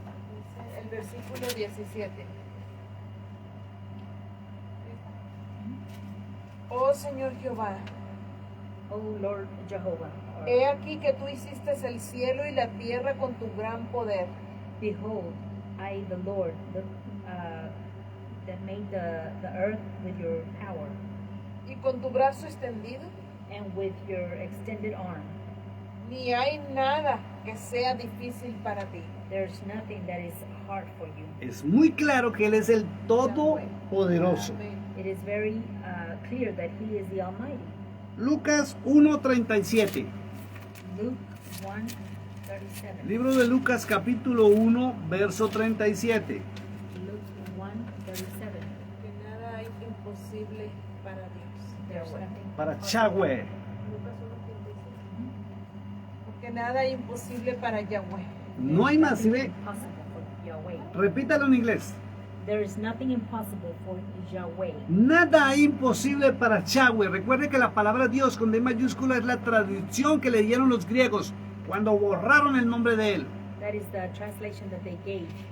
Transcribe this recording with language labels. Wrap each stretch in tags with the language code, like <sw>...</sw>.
<es>Dice el versículo 17. Oh Señor Jehová,</es> <en>Oh Lord Jehovah, or,</en> <es>he aquí que tú hiciste el cielo y la tierra con tu gran poder.</es> <en>behold, I, the Lord, that made the earth with your power</en> <es>y con tu brazo extendido.</es> <en>and with your extended arm.</en> <es>Ni hay nada que sea difícil para ti.</es> <en>There's nothing that is hard for you.</en> <es>Es muy claro que Él es el Todopoderoso. Amén.</es> <en>It is very clear that He is the Almighty.</en> <es>Lucas 1:37.</es> <en>Luke 1:37.</en> <es>Libro de Lucas capítulo 1, verso 37.</es> <en>Luke 1:37.</en> <es>Que nada hay imposible para Dios.</es> <en>There's</en> <es>Yahweh.</es> <en>nothing</en> <es>Para</es> <en>impossible.</en> <es>Yahweh. Lucas 1:36. Porque nada hay imposible para Yahweh. No hay más, ¿sí ve?</es> <en>Impossible for Yahweh.</en> <es>Repítalo en inglés.</es> <en>There is nothing impossible for Yahweh.</en> <es>Nada hay imposible para Yahweh. Recuerde que la palabra Dios con D mayúscula es la traducción que le dieron los griegos cuando borraron el nombre de Él.</es> <en>That is the translation that they gave.</en>